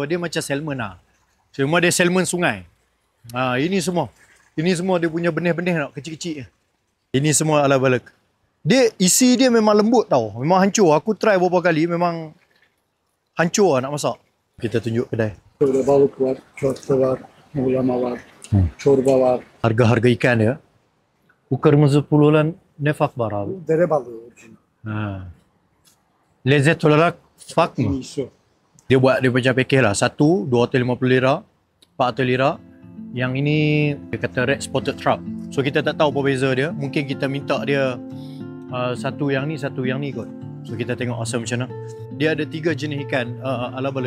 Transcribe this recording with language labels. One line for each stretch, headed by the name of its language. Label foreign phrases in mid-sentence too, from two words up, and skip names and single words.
Malay: Dia macam salmon lah. Cuma dia salmon sungai. Ini semua. Ini semua dia punya benih-benih nak kecil-kecil. Ini semua ala balek. Dia isi dia memang lembut tau. Memang hancur. Aku try beberapa kali memang hancur lah nak masak. Kita tunjuk kedai.
Turkish: Burada balık var, köfte var, muğlama var, çorba var.
Malay: Harga-harga ikan dia.
Turkish: Bu kırmızı pululan ne fark var abi? Dere balığı orijinal. Lezzet olarak fark En mı? iyisi o.
Malay: Dia buat dia macam package lah. Satu, 250 lira, 400 lira. Yang ini dia kata
English: red spotted trout.
Malay: So kita tak tahu apa beza dia. Mungkin kita minta dia satu yang ni kot. So kita tengok asal macam mana. Dia ada 3 jenis ikan ala balek.